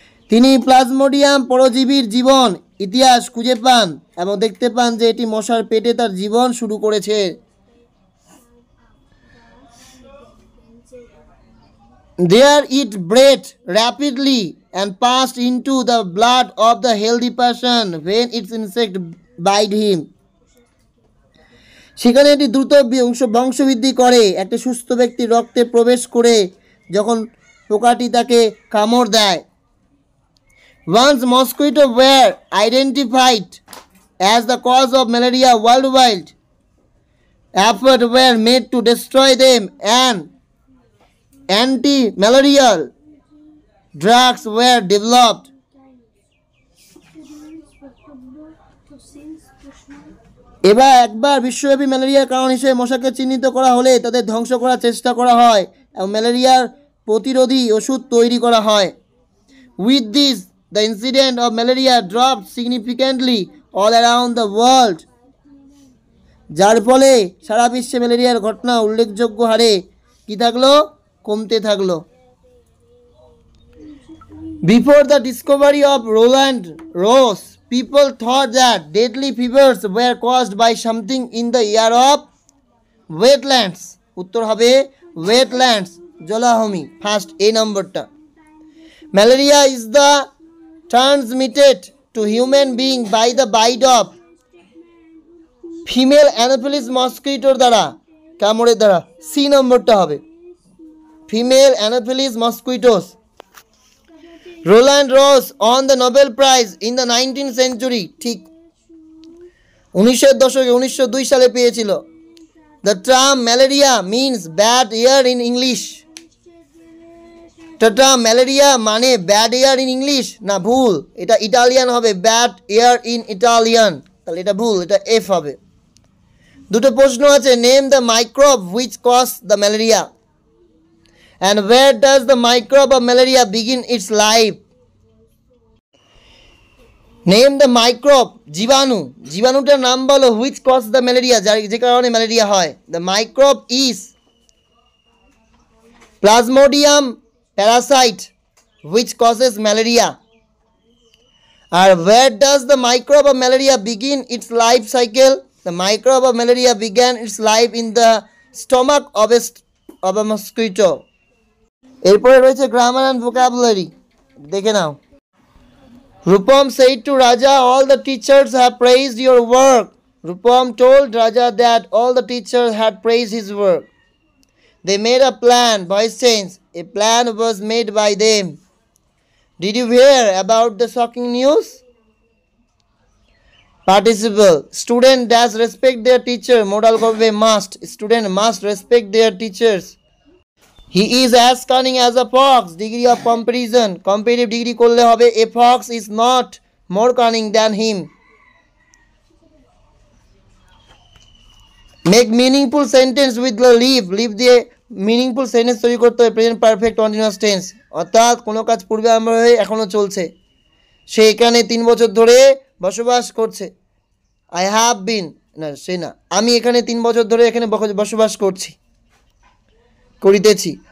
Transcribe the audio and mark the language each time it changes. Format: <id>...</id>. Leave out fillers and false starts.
<bn>তিনি প্লাজমোডিয়াম পরজীবীর জীবন ইতিহাস খুঁজে পান এবং দেখতে পান যে এটি মশার পেটে তার জীবন শুরু করেছে।</bn> <en>There it bred rapidly and passed into the blood of the healthy person when its insect bite him.</en> <bn>সেখানে এটি দ্রুত বংশবৃদ্ধি করে একটা সুস্থ ব্যক্তির রক্তে প্রবেশ করে যখন পোকাটি তাকে কামড় দেয়।</bn> <en>Once mosquitoes were identified as the cause of malaria worldwide, efforts were made to destroy them and anti-malarial drugs were developed.</en> <bn>এবার একবার বিশ্বব্যাপী ম্যালেরিয়ার কারণ হিসেবে মশাকে চিহ্নিত করা হলে তাদের ধ্বংস করার চেষ্টা করা হয় এবং ম্যালেরিয়ার প্রতিরোধী ওষুধ তৈরি করা হয়।</bn> <en>With this, the incidence of malaria dropped significantly all around the world.</en> <bn>যার ফলে সারা বিশ্বে ম্যালেরিয়ার ঘটনা উল্লেখযোগ্য হারে কি থাকলো, কমতে থাকলো।</bn> <en>Before the discovery of Roland Ross, people thought that deadly fevers were caused by something in the air of wetlands.</en> <bn>উত্তর হবে wetlands, জলাভূমি, ফার্স্ট এ নম্বরটা।</bn> <en>Malaria is the transmitted to human being by the bite of female anopheles মসকিটোর</en> <bn>দ্বারা, কামড়ের দ্বারা, C নম্বরটা হবে</bn> <en>Female anopheles mosquitoes. Roland Ross on the Nobel prize in the 19th century,</en> <bn>ঠিক 1900 দশকে 1902 সালে পেয়েছিল।</bn> <en>The term malaria means bad air in English. Term malaria মানে bad air in English</en> <bn>না, ভুল, এটা ইটালিয়ান হবে,</bn> <en>bad air in Italian,</en> <bn>তাহলে এটা ভুল, এটা এফ হবে। দুটো প্রশ্ন আছে,</bn> <en>Name the microbe which cause the malaria and where does the microbe of malaria begin its life? Name the microbe,</en> <bn>জীবাণু, জীবাণুটার নাম বলো,</bn> <en>which cause the malaria,</en> <bn>যে কারণে ম্যালেরিয়া হয়।</bn> <en>The microbe is Plasmodium parasite which causes malaria. And where does the microbe of malaria begin its life cycle? The microbe of malaria began its life in the stomach of a mosquito.</en> <bn>এরপরে রয়েছে</bn> <en>grammar and vocabulary,</en> <bn>দেখে নাও।</bn> <en>Rupam said to Raja, all the teachers have praised your work. Rupam told Raja that all the teachers had praised his work. They made a plan, voice change, a plan was made by them. Did you hear about the shocking news? Participle, student does respect their teacher, modal করবে must, student must respect their teachers. He is as cunning as a fox, degree of comparison, comparative degree</en> <bn>করলে হবে</bn> <en>a fox is not more cunning than him. Make meaningful sentence with the leave দিয়ে meaningful sentence</en> <bn>তৈরি করতে হবে,</bn> <en>present perfect continuous tense,</en> <bn>অর্থাৎ কোনো কাজ পূর্বে আরম্ভ হয়ে এখনো চলছে। সে এখানে 3 বছর ধরে বসবাস করছে।</bn> <en>I have been,</en> <bn>না সে না, আমি এখানে 3 বছর ধরে এখানে বসবাস করছি, করিতেছি।</bn>